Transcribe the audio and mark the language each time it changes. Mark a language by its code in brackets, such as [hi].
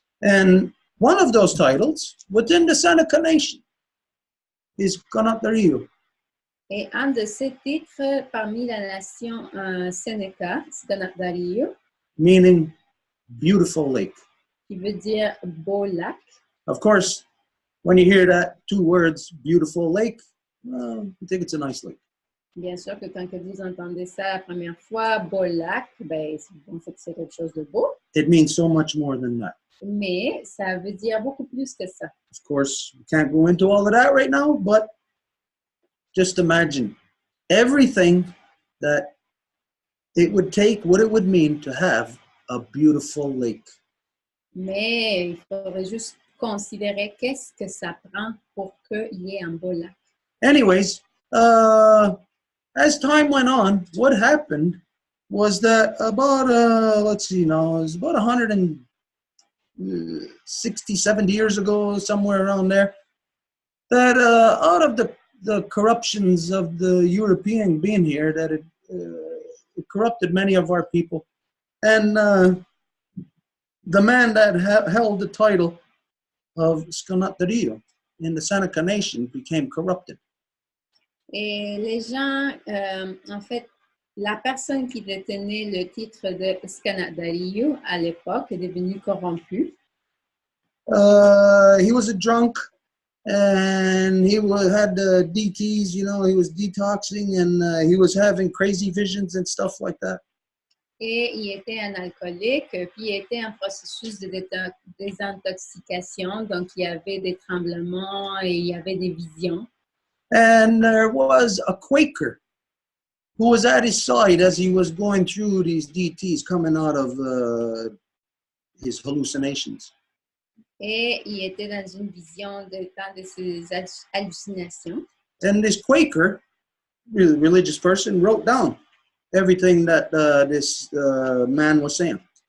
[en] And one of those titles within the Seneca Nation is Conatario. [fr] Et un de ces titres parmi la nation Seneca, Skanakdario, [en] Meaning beautiful lake. [fr] qui veut dire beau lac. [en] Of course, when you hear that 2 words, beautiful lake, you think it's a nice lake. [fr] Bien sûr que quand vous entendez ça la première fois, beau lac, ben, on sait que c'est quelque chose de beau, [en] It means so much more than that. [fr] mais ça veut dire beaucoup plus que ça. [en] Of course, we can't go into all of that right now, but just imagine everything that it would take, what it would mean to have a beautiful lake. [fr] Mais il faudrait juste considérer qu'est-ce que ça prend pour qu'il y ait un beau lac. [en] Anyways, as time went on, what happened was that about, let's see now, it was about 160, 70 years ago, somewhere around there, that out of the corruptions of the European being here, that it corrupted many of our people. And the man that held the title of Skanatario in the Seneca Nation became corrupted. [fr] Et les gens, en fait, la personne qui détenait le titre de Skanakdario à l'époque est devenue corrompue. [en] He was a drunk, and he had the DTs, you know, he was detoxing, and he was having crazy visions and stuff like that. [fr] Et il était un alcoolique, puis il était en processus de désintoxication, donc il y avait des tremblements et il y avait des visions. [en] And there was a Quaker who was at his side as he was going through these DTs coming out of his hallucinations. [fr] Et il était dans une vision de temps de ses hallucinations. [en] And this Quaker, really religious person, wrote down everything that this man was saying.